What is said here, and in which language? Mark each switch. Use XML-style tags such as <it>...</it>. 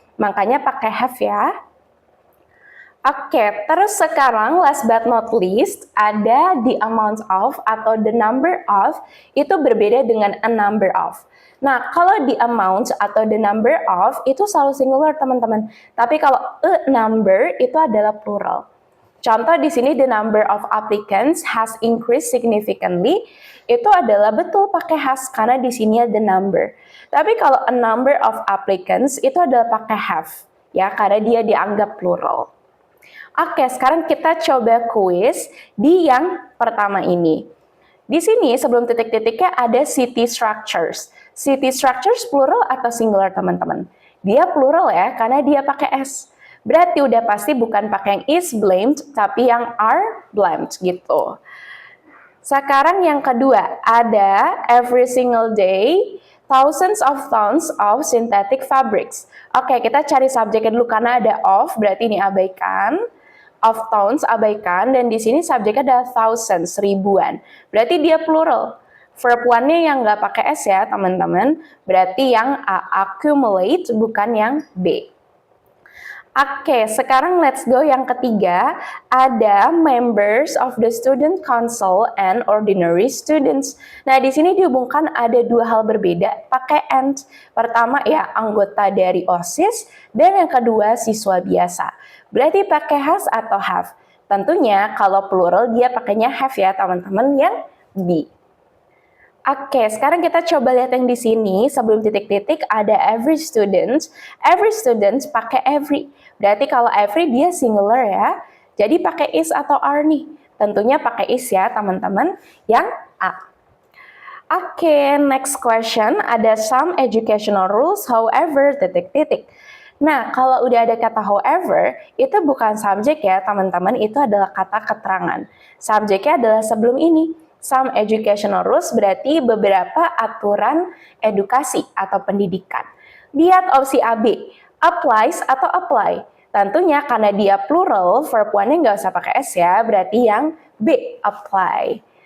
<id>Makanya pakai have ya. Oke, terus sekarang</id> <en>last but not least</en> <id>ada the amount of atau the number of itu berbeda dengan a number of. Nah, kalau the amount atau the number of itu selalu singular teman-teman. Tapi kalau a number itu adalah plural. Contoh di sini</id> <en>the number of applicants has increased significantly.</en> <id>Itu adalah betul pakai has karena di sini ada number. Tapi kalau</id> <en>a number of applicants</en> <id>itu adalah pakai have ya karena dia dianggap plural. Oke, sekarang kita coba kuis di yang pertama ini. Di sini sebelum titik-titiknya ada city structures. City structures plural atau singular teman-teman? Dia plural ya karena dia pakai s. Berarti udah pasti bukan pakai yang is blamed tapi yang are blamed gitu. Sekarang yang kedua ada</id> <en>every single day thousands of tons of synthetic fabrics.</en> <id>Oke, kita cari subjeknya dulu karena ada of, berarti ini abaikan. Of tons abaikan, dan di sini subjeknya ada thousands, ribuan. Berarti dia plural. Verb one-nya yang nggak pakai s ya, teman-teman. Berarti yang accumulate, bukan yang b. Oke, sekarang</id> <en>let's go</en> <id>yang ketiga.</id> <en>Ada members of the student council and ordinary students.</en> <id>Nah, di sini dihubungkan ada dua hal berbeda pakai and. Pertama ya anggota dari OSIS dan yang kedua siswa biasa. Berarti pakai has atau have. Tentunya kalau plural dia pakainya have ya, teman-teman, yang B. Oke, sekarang kita coba lihat yang di sini. Sebelum titik-titik ada every student. Every student pakai every. Berarti kalau every dia singular ya. Jadi pakai is atau are nih. Tentunya pakai is ya teman-teman. Yang A. Oke,</id> <en>next question. Ada some educational rules, however, titik-titik.</en> <id>Nah, kalau udah ada kata however, itu bukan subjek ya teman-teman, itu adalah kata keterangan. Subjeknya adalah sebelum ini. Some educational rules berarti beberapa aturan edukasi atau pendidikan. Lihat opsi AB, applies atau apply. Tentunya karena dia plural, verb one-nya nggak usah pakai S ya, berarti yang B, apply.</id>